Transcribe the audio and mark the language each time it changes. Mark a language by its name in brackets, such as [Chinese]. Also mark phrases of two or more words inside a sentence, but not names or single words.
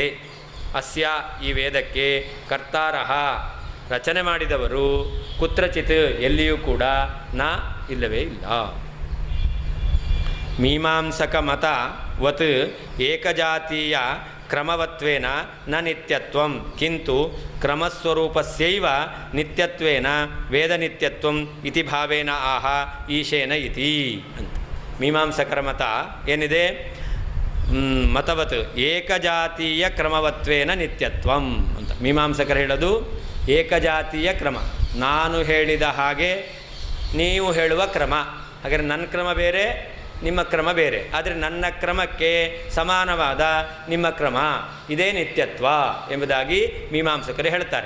[Kannada] ಅಸ್ಯ ಈ ವೇದಕ್ಕೆ ಕರ್ತಾರಃ ರಚನೆ ಮಾಡಿದವರು ಕುತ್ರಚಿತ್ ಎಲ್ಲಿಯೂ ಕೂಡ ಇಲ್ಲವೇ ಇಲ್ಲ. [Sanskrit] ಮೀಮಾಂಸಕ ಮತವತ್ ಏಕಜಾತೀಯ ಕ್ರಮವತ್ವೇನ ನ ನಿತ್ಯತ್ವಂ ಕಿಂತು ಕ್ರಮಸ್ವರೂಪಸ್ಯೈವ ನಿತ್ಯತ್ವೇನ ವೇದ ನಿತ್ಯತ್ವಂ ಇತಿ ಭಾವೇನ ಆಹ ಈಶೇನ ಇತಿ ಅಂತ. [Kannada] ಮೀಮಾಂಸಕರ ಮತ ಏನಿದೆ? [Sanskrit] ಮತವತ್ ಏಕಜಾತೀಯ ಕ್ರಮವತ್ವೇನ ನಿತ್ಯತ್ವಂ [Kannada] ಅಂತ ಮೀಮಾಂಸಕರು ಹೇಳೋದು. ಏಕಜಾತೀಯ ಕ್ರಮ ನಾನು ಹೇಳಿದ ಹಾಗೆ ನೀವು ಹೇಳುವ ಕ್ರಮ. ಹಾಗಾದರೆ ನನ್ನ ಕ್ರಮ ಬೇರೆ, ನಿಮ್ಮ ಕ್ರಮ ಬೇರೆ. ಆದರೆ ನನ್ನ ಕ್ರಮಕ್ಕೆ ಸಮಾನವಾದ ನಿಮ್ಮ ಕ್ರಮ ಇದೇ ನಿತ್ಯತ್ವ ಎಂಬುದಾಗಿ ಮೀಮಾಂಸಕರು ಹೇಳ್ತಾರೆ.